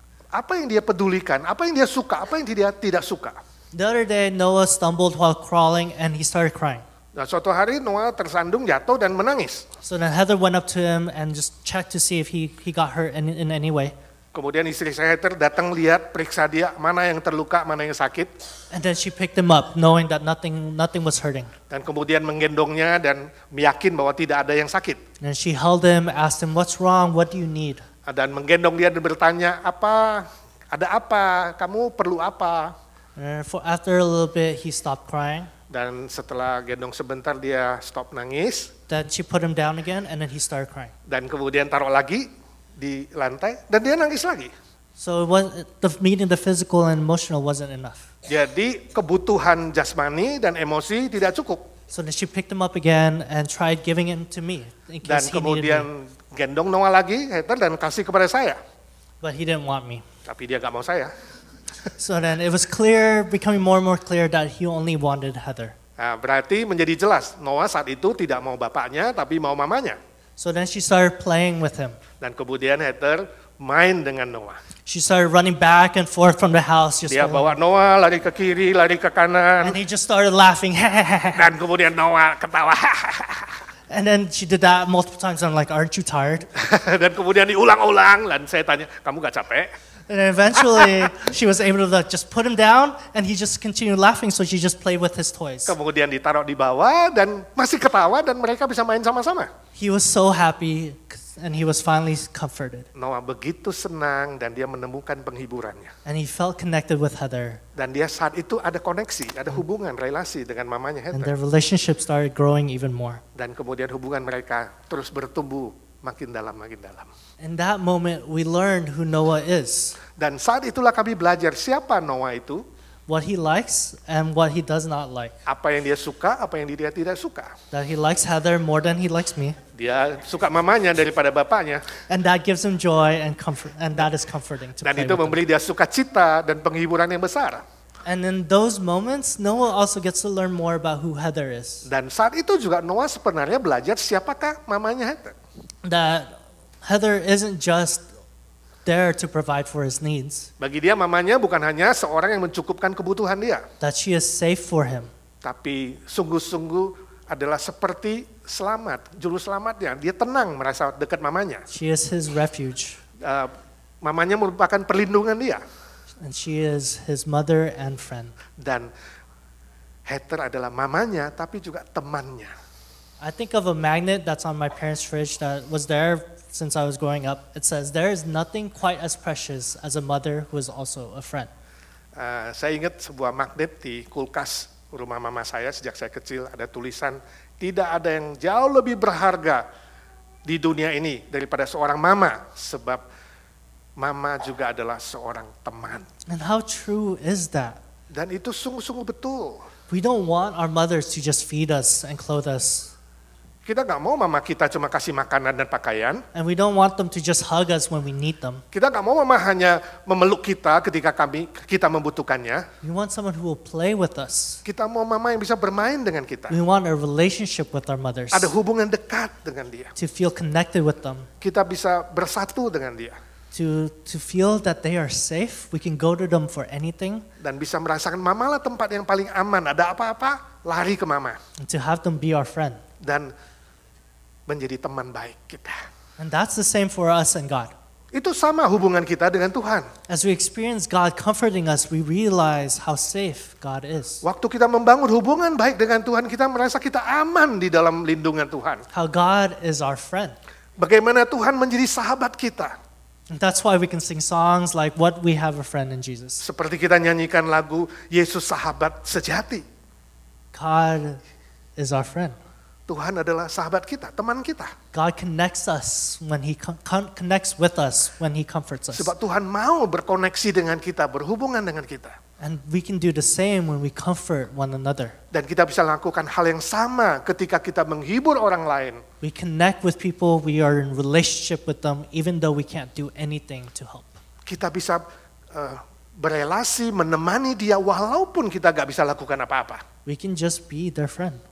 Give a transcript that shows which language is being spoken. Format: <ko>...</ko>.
<id>Apa yang dia pedulikan, apa yang dia suka, apa yang dia tidak suka.</id> <en>The other day, Noah stumbled while crawling and he started crying.</en> <id>Nah, suatu hari Noah tersandung, jatuh dan menangis.</id> <en>So then Heather went up to him and just checked to see if he got hurt in any way.</en> <id>Kemudian istri saya Heather datang lihat, periksa dia, mana yang terluka, mana yang sakit.</id> <en>And then she picked him up, knowing that nothing was hurting.</en> <id>Dan kemudian menggendongnya dan meyakin bahwa tidak ada yang sakit.</id> <en>And she held him, asked him, "What's wrong? What do you need?"</en> <id>Dan menggendong dia dan bertanya, ada apa, kamu perlu apa?</id> <en>And after a little bit, he stopped crying.</en> <id>Dan setelah gendong sebentar dia stop nangis.</id> <en>Then she put him down again, and then he started crying.</en> <id>Dan kemudian taruh lagi di lantai dan dia nangis lagi.</id> <en>So meeting the physical and emotional wasn't enough.</en> <id>Jadi kebutuhan jasmani dan emosi tidak cukup.</id> <en>So then she picked him up again and tried giving him to me in</en> <id>Dan</id> <en>case he needed me.</en> <id>kemudian gendong Noah lagi, Heather, dan kasih kepada saya.</id> <en>But he didn't want me.</en> <id>Tapi dia gak mau saya.</id> <en>So then it was clear, becoming more and more clear that he only wanted Heather.</en> <id>Nah, berarti menjadi jelas Noah saat itu tidak mau bapaknya tapi mau mamanya.</id> <en>So then she started playing with him.</en> <id>Dan kemudian Heather main dengan Noah.</id> <en>She started running back and forth from the house. Just</en> <id>Dia bawa Noah lari ke kiri, lari ke kanan.</id> <en>and he just started laughing.</en> <id>Dan kemudian Noah ketawa.</id> <en>And then she did that multiple times. I'm like, aren't you tired?</en> <id>Dan kemudian diulang-ulang. Dan saya tanya, kamu gak capek?</id> <en>And then eventually she was able to just put him down and he just continued laughing. So she just played with his toys.</en> <id>Kemudian ditaruh di bawah dan masih ketawa dan mereka bisa main sama-sama.</id> <en>He was so happy and he was finally comforted.</en> <id>Noah begitu senang dan dia menemukan penghiburannya.</id> <en>And he felt connected with Heather.</en> <id>Dan dia saat itu ada koneksi, ada hubungan, relasi dengan mamanya</id> <en>And their</en> <id>Heather.</id> <en>relationship started growing even more.</en> <id>Dan kemudian hubungan mereka terus bertumbuh makin dalam, makin dalam.</id> <en>In that moment, we learned who Noah is,</en> <id>Dan saat itulah kami belajar siapa Noah itu,</id> <en>what he likes and what he does not like.</en> <id>apa yang dia suka, apa yang dia tidak suka.</id> <en>That he likes Heather more than he likes me.</en> <id>Dia suka mamanya daripada bapaknya.</id> <en>And that gives him joy and comfort, and that is comforting to</en> <id>Dan</id> <en>play</en> <id>itu</id> <en>with him.</en> <id>memberi dia sukacita dan penghiburan yang besar.</id> <en>And in those moments, Noah also gets to learn more about who Heather is.</en> <id>Dan saat itu juga Noah sebenarnya belajar siapakah mamanya Heather.</id> <en>That Heather isn't just there to provide for his needs.</en> <id>Bagi dia mamanya bukan hanya seorang yang mencukupkan kebutuhan dia.</id> <en>That she is safe for him.</en> <id>Tapi sungguh-sungguh adalah seperti selamat, juru selamatnya. Dia tenang merasa dekat mamanya.</id> <en>She is his refuge.</en> <id>Mamanya merupakan perlindungan dia.</id> <en>And she is his mother and friend.</en> <id>Dan Heather adalah mamanya tapi juga temannya.</id> <en>I think of a magnet that's on my parents' fridge that was there since I was growing up. It says, there is nothing quite as precious as a mother who is also a friend.</en> <id>Saya ingat sebuah magnet di kulkas rumah mama saya sejak saya kecil, ada tulisan, tidak ada yang jauh lebih berharga di dunia ini daripada seorang mama, sebab mama juga adalah seorang teman.</id> <en>And how true is that?</en> <id>Dan itu sungguh-sungguh betul.</id> <en>We don't want our mothers to just feed us and clothe us.</en> <id>Kita nggak mau mama kita cuma kasih makanan dan pakaian.</id> <en>And we don't want them to just hug us when we need them.</en> <id>Kita nggak mau mama hanya memeluk kita ketika kita membutuhkannya.</id> <en>We want someone who will play with us.</en> <id>Kita mau mama yang bisa bermain dengan kita.</id> <en>We want a relationship with our mothers.</en> <id>Ada hubungan dekat dengan dia.</id> <en>To feel connected with them.</en> <id>Kita bisa bersatu dengan dia.</id> <en>To feel that they are safe, we can go to them for anything.</en> <id>Dan bisa merasakan mama lah tempat yang paling aman. Ada apa-apa, lari ke mama.</id> <en>And to have them be our friend.</en> <id>Dan menjadi teman baik kita.</id> <en>And that's the same for us and God.</en> <id>Itu sama hubungan kita dengan Tuhan.</id> <en>As we experience God comforting us, we realize how safe God is.</en> <id>Waktu kita membangun hubungan baik dengan Tuhan, kita merasa kita aman di dalam lindungan Tuhan.</id> <en>How God is our friend.</en> <id>Bagaimana Tuhan menjadi sahabat kita.</id> <en>And that's why we can sing songs like What We Have a Friend in Jesus.</en> <id>Seperti kita nyanyikan lagu Yesus sahabat sejati.</id> <en>God is our friend.</en> <id>Tuhan adalah sahabat kita, teman kita.</id> <en>God connects us when He connects with us when He comforts us.</en> <id>Sebab Tuhan mau berkoneksi dengan kita, berhubungan dengan kita.</id> <en>And we can do the same when we comfort one another.</en> <id>Dan kita bisa lakukan hal yang sama ketika kita menghibur orang lain.</id> <en>We connect with people, we are in relationship with them, even though we can't do anything to help.</en> <id>Kita bisa berelasi, menemani dia walaupun kita gak bisa lakukan apa-apa.</id> <en>We can just be their friend.</en>